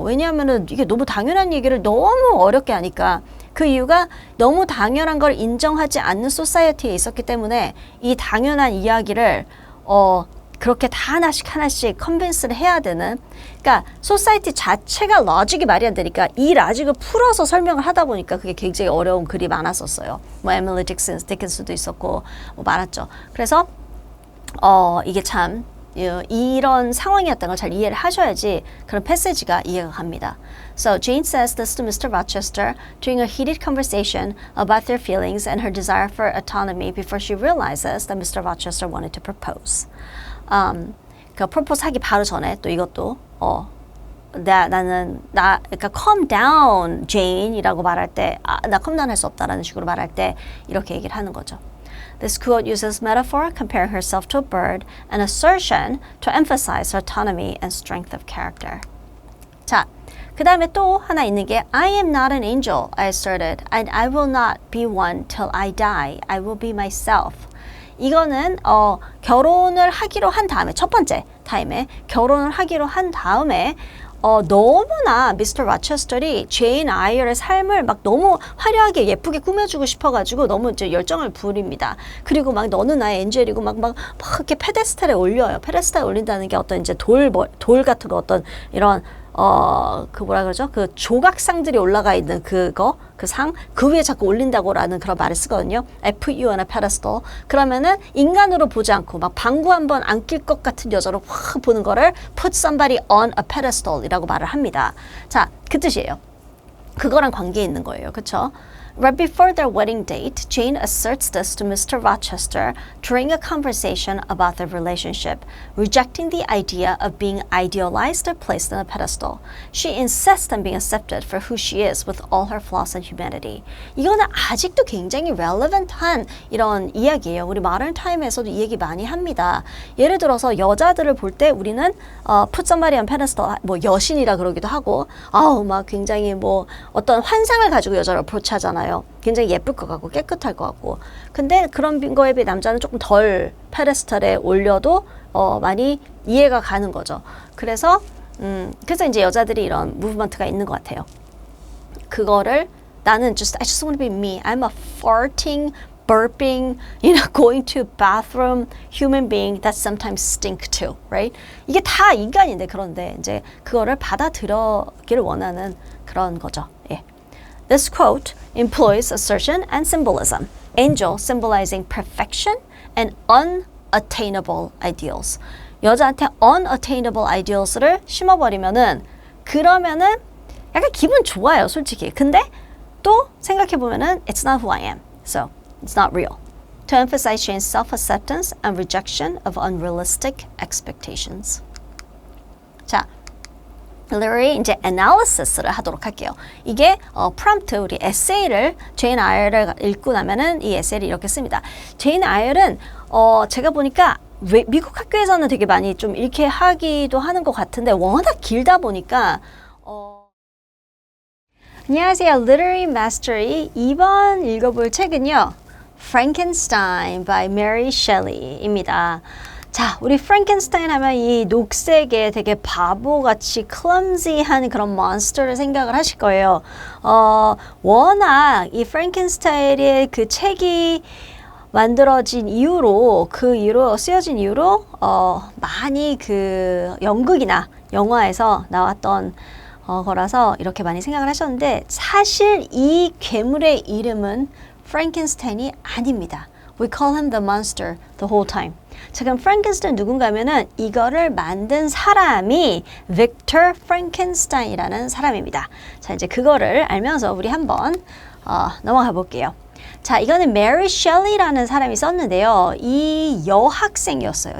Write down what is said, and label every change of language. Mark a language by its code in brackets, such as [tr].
[ko] 왜냐하면은 이게 너무 당연한 얘기를 너무 어렵게 하니까 그 이유가 너무 당연한 걸 인정하지 않는 소사이어티에 있었기 때문에 이 당연한 이야기를 그렇게 다 하나씩 컨빈스를 해야 되는 그러니까 소사이티 자체가 로직이 말이 안 되니까 이 로직을 풀어서 설명을 하다 보니까 그게 굉장히 어려운 글이 많았었어요. 뭐 에밀리 디킨스도 있었고 뭐 많았죠. 그래서 이게 참 이런 상황이었다는 걸 잘 이해를 하셔야지 그런 패시지가 이해가 갑니다. [en] So Jane says this to Mr. Rochester during a heated conversation about their feelings and her desire for autonomy before she realizes that Mr. Rochester wanted to propose. [ko] 프로포즈 하기 바로 전에 또 이것도 그러니까 [en] calm down Jane [ko] 이라고 말할 때 나 calm down 할 수 없다라는 식으로 말할 때 이렇게 얘기를 하는 거죠. [en] This quote uses metaphor, comparing herself to a bird, and assertion to emphasize her autonomy and strength of character. 자, 그 다음에 또 하나 있는 게 I am not an angel, I asserted, and I will not be one till I die. I will be myself. [ko] 이거는 결혼을 하기로 한 다음에 첫 번째 타임에 결혼을 하기로 한 다음에 너무나 미스터 로체스터이 제인 아이얼의 삶을 막 너무 화려하게 예쁘게 꾸며주고 싶어가지고 너무 이제 열정을 부립니다. 그리고 막 너는 나의 엔젤이고 막 이렇게 페데스탈에 올려요. 페데스탈에 올린다는 게 어떤 이제 돌 같은 거 어떤 이런 그 뭐라 그러죠? 그 조각상들이 올라가 있는 그 상, 그 위에 자꾸 올린다고라는 그런 말을 쓰거든요. [en] I put you on a pedestal. [ko] 그러면은 인간으로 보지 않고 막 방구 한번 안낄 것 같은 여자로 확 보는 거를 [en] put somebody on a pedestal [ko] 이라고 말을 합니다. 자, 그 뜻이에요. 그거랑 관계 있는 거예요. 그쵸? [en] Right before their wedding date, Jane asserts this to Mr. Rochester during a conversation about their relationship, rejecting the idea of being idealized or placed on a pedestal. She insists on being accepted for who she is with all her flaws and humanity. [ko] 이거는 아직도 굉장히 relevant한 이런 이야기예요. 우리 modern time에서도 이 얘기 많이 합니다. 예를 들어서 여자들을 볼 때 우리는 [en] put somebody on pedestal, [ko] 뭐 여신이라 그러기도 하고, 막 굉장히 뭐 어떤 환상을 가지고 여자를 approach하잖아요. 굉장히 예쁠 것 같고 깨끗할 것 같고 근데 그런 거에 비해 남자는 조금 덜 페데스탈에 올려도 많이 이해가 가는 거죠. 그래서 이제 여자들이 이런 무브먼트가 있는 것 같아요. 그거를 나는 [en] I just want to be me. I'm a farting, burping, going to bathroom human being that sometimes stink too, right? [ko] 이게 다 인간인데 그런데 이제 그거를 받아들여기를 원하는 그런 거죠. 예. [en] This quote employs assertion and symbolism. Angel symbolizing perfection and unattainable ideals. [ko] 여자한테 unattainable ideals를 심어버리면은 그러면은 약간 기분 좋아요, 솔직히. 근데 또 생각해보면은 [en] it's not who I am. So it's not real. to emphasize Jane's self-acceptance and rejection of unrealistic expectations. [ko] 자, literary 이제 analysis를 하도록 할게요. 이게 prompt 우리 에세이를 제인 아이얼을 읽고 나면은 이 에세이를 이렇게 씁니다. 제인 아이얼은 제가 보니까 미국 학교에서는 되게 많이 좀 이렇게 하기도 하는 것 같은데 워낙 길다 보니까 안녕하세요. Literary Mastery 2번 읽어볼 책은요. [en] Frankenstein by Mary Shelley입니다. [ko] 자, 우리 프랭켄스타인 하면 이 녹색의 되게 바보같이 clumsy한 그런 몬스터를 생각을 하실 거예요. 워낙 이 프랭켄스타인의 그 책이 만들어진 이후로 쓰여진 이후로 많이 그 연극이나 영화에서 나왔던 거라서 이렇게 많이 생각을 하셨는데 사실 이 괴물의 이름은 프랭켄스타인이 아닙니다. [en] We call him the monster the whole time. [ko] 자, 그럼 프랭켄스타인 누군가 하면은 이거를 만든 사람이 빅터 프랭켄스타인이라는 사람입니다. 자, 이제 그거를 알면서 우리 한번 넘어가 볼게요. 자, 이거는 메리 셸리라는 사람이 썼는데요. 이 여학생이었어요.